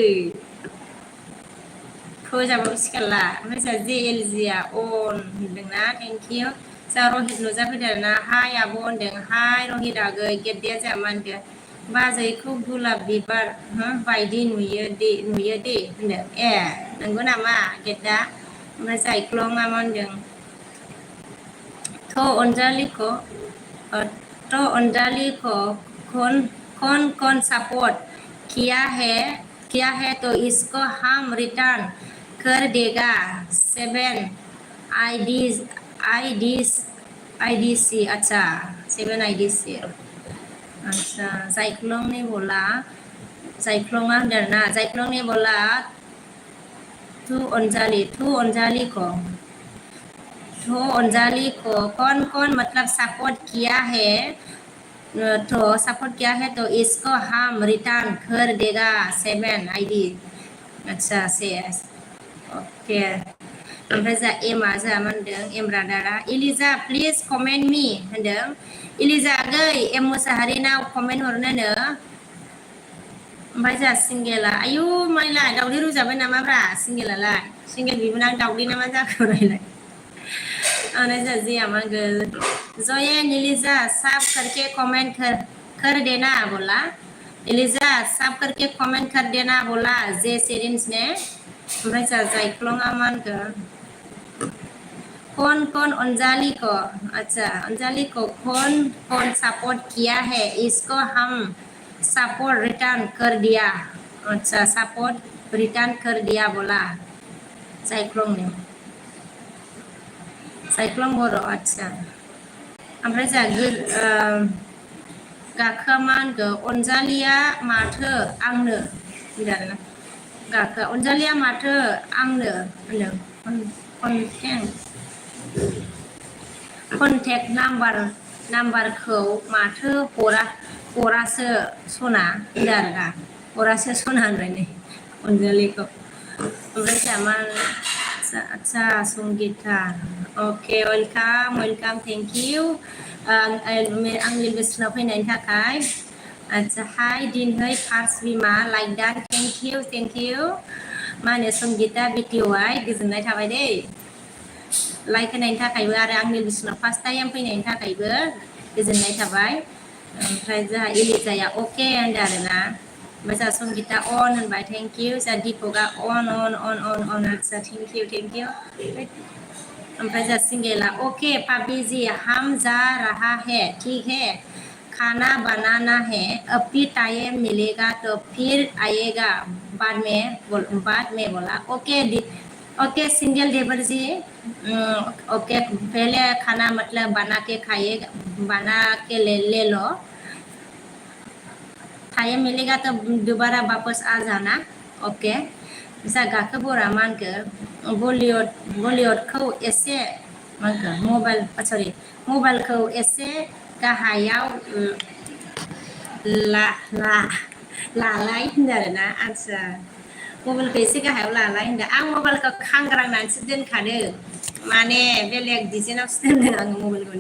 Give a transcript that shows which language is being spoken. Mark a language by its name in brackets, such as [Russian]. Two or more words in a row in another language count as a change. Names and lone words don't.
[Bodo] फोजाबाबो सिखारला ओमफ्राय जोंहा जे एल जिया अन होनदोंना [English] thank you [Bodo] जोंहा रहित नुजाफैदों आरोना हाय आब' होनदों हाय रहित आगै गेद्दाया जोंहा मा होनदों बाजैखौ गुलाब बिबार बायदि नुयो दे होनदों ए नंगौ नामा गेद्दा ओमफ्राय जायख्लंआ मा होनदों [Hindi] तो अंजलि को कौन सपोर्ट किया है तो इसको हम रिटर्न कर देगा 7 आईडीसी अच्छा 7 आईडीसी अच्छा जायख्लं ने बोला [Bodo] जायख्लंआ होनदों ना [Hindi] जायख्लं ने बोला तू अंजलि को कौन मतलब सपोर्ट किया है तो इसको हम रिटर्न कर देगा 7 आईडी अच्छा से ओके [Bodo] ओमफ्राय जा एमआ जा मा होनदों एम ब्रादारा इलिजा [English] please comment me [Bodo] होनदों इलिजा आगै एम मुसाहारिनाव कमेन्ट हरनोनो ओमफ्राय जा सिंगेला आयु माइला दावदै रुजाबाय नामाब्रा सिंगेलालाय सिंगेल बिबोनां दावदै नामा जाखो रायलाय [Hindi] अरे जिया मगर जोये एलिजा साफ करके कमेंट कर देना बोला एलिजा साफ करके कमेंट कर देना बोला जे सेरिन्स ने [Bodo] ओमफ्राय जायख्लंआ मा होनखो [Hindi] कौन अंजलि को अच्छा अंजलि को कौन सपोर्ट किया है इसको हम सपोर्ट रिटर्न कर दिया अच्छा सपोर्ट रिटर्न कर दिया बोला जायख्लं ने [Bodo] साइक्लं बर' आदसा ओमफ्राय जोंहा गाखोआ मा होनखो अनजालिया माथो आंनो होनदों आरोना गाखोआ अनजालिया माथो आंनो होनदों कन्टेक्ट नाम्बारखौ माथो हरासो सना होनदों आरोना हरासो सना होनबाय नै अनजालिखौ ओमफ्राय जोंहा मा अच्छा संगीता [English] okay welcome thank you [Bodo] आंनि बोसोराव फैनायनि थाखाय अच्छा हाय दिनै फार्स्ट बिमा लाइक दा [English] thank you [Bodo] मा होनो संगीता बिटिवाइ गोजोननाय थाबाय दै लाइक होनायनि थाखायबो आरो आंनि बोसोराव [English] first time [Bodo] फैनायनि थाखायबो गोजोननाय थाबाय ओमफ्राय जोंहा इलिजाया अके होनदों आरोना ओमफ्राय जोंहा संगिता अन होनबाय थेंक इउ जोंहा दिपकआ अन आदसा थेंक इउ ओमफ्राय जोंहा सिंगेला [Hindi] ओके पापी जी हम जा रहा है ठीक है खाना बनाना है अभी टाइम मिलेगा तो फिर आएगा बाद में बोला ओके ओके सिंगल देवर जी ओके पहले खाना मतलब बना के खाइए बना के ले लो टाइम मिलेगा तो दोबारा वापस आ जाना ओके [Bodo] जागाखौ बरा मा होनखो बलिउडखौ एसे मा होनखो मबाइल सरि मबाइलखौ एसे गाहायाव ला ला लालाय होनदों आरोना आदसा मबाइलखौ एसे गाहायाव लालाय होनदों आं मबाइलखौ खांग्रांनानैसो दोनखादों माने बेलेग डिजाइनावसो दोनदों आङो मबाइलखौनो